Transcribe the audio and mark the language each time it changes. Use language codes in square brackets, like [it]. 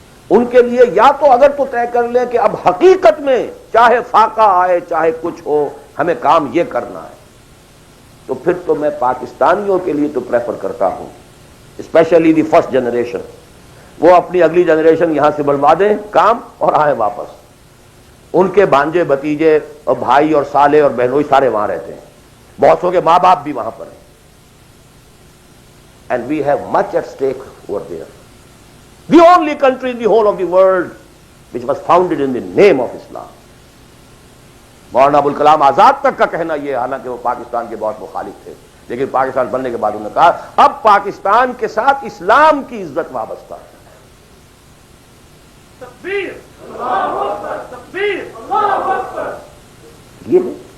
[ur] ان کے لیے یا تو اگر تو طے کر لیں کہ اب حقیقت میں چاہے فاقہ آئے چاہے کچھ ہو ہمیں کام یہ کرنا ہے، تو پھر تو میں پاکستانیوں کے لیے تو پریفر کرتا ہوں، [en] especially the first generation, [ur] وہ اپنی اگلی جنریشن یہاں سے بلوا دیں کام اور آئیں واپس. ان کے بھانجے بھتیجے اور بھائی اور سالے اور بہنوئی سارے وہاں رہتے ہیں، بہت سو کے ماں باپ بھی وہاں پر ہیں. [en] And we have much at stake over there. The only country in the whole of the world which was founded in the name of Islam. [ur] Maulana Abul Kalam Azad تک کا کہنا یہ، حالانکہ وہ پاکستان کے بہت مخالف تھے، لیکن پاکستان بننے کے بعد انہوں نے کہا اب پاکستان کے ساتھ اسلام کی عزت وابستہ ہے. تکبیر، اللہ اکبر، تکبیر، اللہ اکبر. یہ ہے.